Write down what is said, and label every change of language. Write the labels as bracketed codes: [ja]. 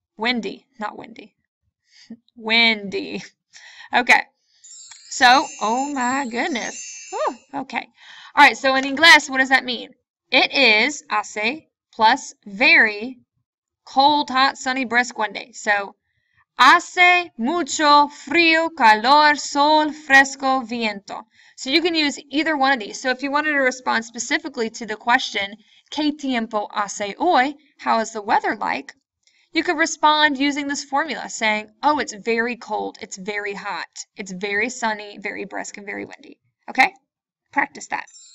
[en] Windy, not windy. Windy. Okay. So, oh my goodness. Whew, okay. All right, so in English, what does that mean? It is hace plus very cold, hot, sunny, brisk one day. [es] So hace mucho frío, calor, sol, fresco, viento. [en] So you can use either one of these. So if you wanted to respond specifically to the question, [es] ¿Qué tiempo hace hoy? [en] How is the weather like? You could respond using this formula saying, oh, it's very cold, it's very hot, it's very sunny, very brisk, and very windy. Okay? Practice that.